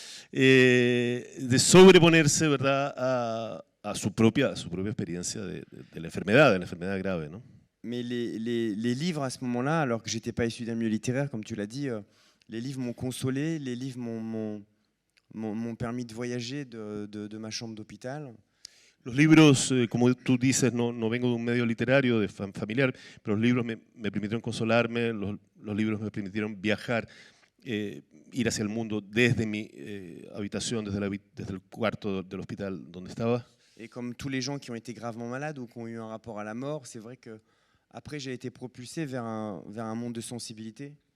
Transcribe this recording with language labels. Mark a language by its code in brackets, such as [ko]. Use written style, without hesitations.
[es] De sobreponerse, ¿verdad?, a su propia experiencia de la enfermedad grave, ¿no? [fr] Mais les livres à ce moment-là, alors que j'étais pas issu d'un milieu littéraire, comme tu l'as dit, les livres m'ont consolé, les livres m'ont permis de voyager de ma chambre d'hôpital. [es] Los libros, como tú dices, no vengo de un medio literario, de familiar, pero los libros me permitieron consolarme, los libros me permitieron viajar, ir hacia el mundo desde mi habitación, desde el cuarto del hospital donde estaba. [fr] Et comme tous les gens qui ont été gravement malades ou qui ont eu un rapport à la mort, c'est vrai que après j'ai été propulsé vers un monde de sensibilité.